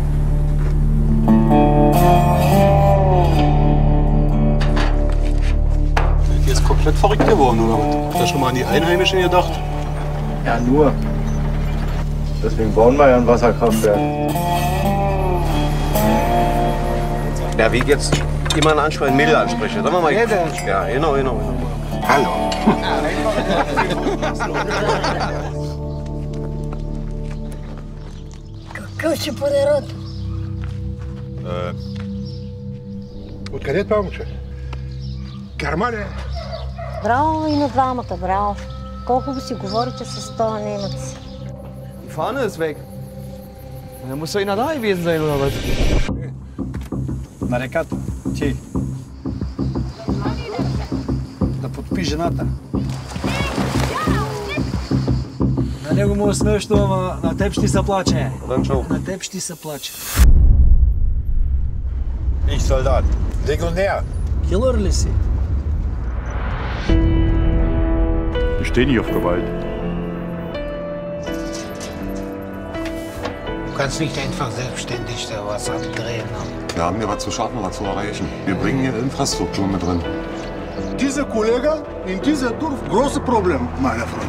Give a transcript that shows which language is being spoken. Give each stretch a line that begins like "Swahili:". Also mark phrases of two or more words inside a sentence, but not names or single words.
German: Hier ist komplett verrückt geworden, oder was? Habt ihr schon mal an die Einheimischen gedacht? Ja, nur. Deswegen bauen wir ja ein Wasserkraftwerk. Ja, wie jetzt jemanden ansprechen, Mädel ansprechen. Sagen wir mal. Ja, genau. Hallo.
Bulgarian: Какъв ще подарат? Откъде това момче? Германия. Браво и на двамата, браво. Колко си говорите с този немец?
German: Die Fahne ist weg. Da muss doch einer da gewesen sein, oder was?
Bulgarian: На реката. Ти. Да подпи жената. На него му е смешно, ама на теб ще се плаче.
German: Dann
Bulgarian: На теб ще се плаче.
German: Ich Soldat. Legionär.
Bulgarian: Килър ли си?
German: Ich stehe nicht auf Gewalt. Du kannst nicht einfach selbstständig da was abdrehen. Wir haben hier was zu schaffen, was zu erreichen. Wir bringen hier Infrastruktur mit drin. Dieser Kollege in dieser Dorf großes Problem, mein Freund.